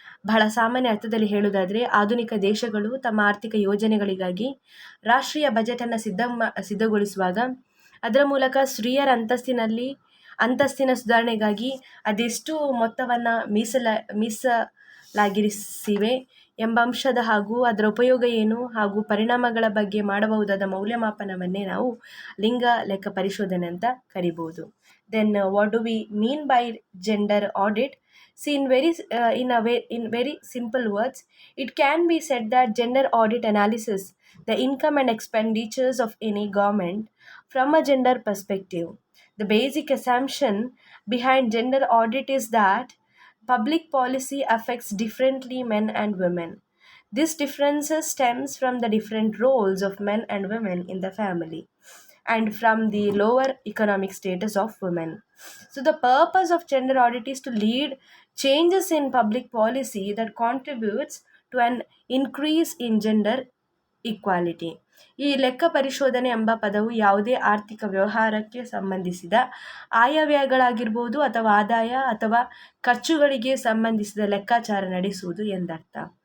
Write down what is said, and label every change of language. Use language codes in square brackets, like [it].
[kn] ಬಹಳ ಸಾಮಾನ್ಯ ಅರ್ಥದಲ್ಲಿ ಹೇಳುವುದಾದರೆ, ಆಧುನಿಕ ದೇಶಗಳು ತಮ್ಮ ಆರ್ಥಿಕ ಯೋಜನೆಗಳಿಗಾಗಿ ರಾಷ್ಟ್ರೀಯ ಬಜೆಟನ್ನು ಸಿದ್ಧಗೊಳಿಸುವಾಗ ಅದರ ಮೂಲಕ ಸ್ತ್ರೀಯರ ಅಂತಸ್ತಿನ ಸುಧಾರಣೆಗಾಗಿ ಅದೆಷ್ಟು ಮೊತ್ತವನ್ನು ಮೀಸಲಾಗಿರಿಸಿವೆ ಎಂಬ ಅಂಶದ ಹಾಗೂ ಅದರ ಉಪಯೋಗ ಏನು ಹಾಗೂ ಪರಿಣಾಮಗಳ ಬಗ್ಗೆ ಮಾಡಬಹುದಾದ ಮೌಲ್ಯಮಾಪನವನ್ನೇ ನಾವು ಲಿಂಗ ಲೆಕ್ಕ ಪರಿಶೋಧನೆ ಅಂತ ಕರಿಬಹುದು. [en] Then what do we mean by gender audit? See, in very simple words, it can be said that gender audit analysis the income and expenditures of any government from a gender perspective. The basic assumption behind gender audit is that public policy affects differently men and women. This differences stems from the different roles of men and women in the family and from the lower economic status of women. So the purpose of gender audit is to lead changes in public policy that contributes to an increase in gender equality. [kn] ಈ ಲೆಕ್ಕ ಪರಿಶೋಧನೆ ಎಂಬ ಪದವು ಯಾವುದೇ ಆರ್ಥಿಕ ವ್ಯವಹಾರಕ್ಕೆ ಸಂಬಂಧಿಸಿದ ಆಯವ್ಯಯಗಳಾಗಿರ್ಬೋದು ಅಥವಾ ಆದಾಯ ಅಥವಾ ಖರ್ಚುಗಳಿಗೆ ಸಂಬಂಧಿಸಿದ ಲೆಕ್ಕಾಚಾರ ನಡೆಸುವುದು ಎಂದರ್ಥ.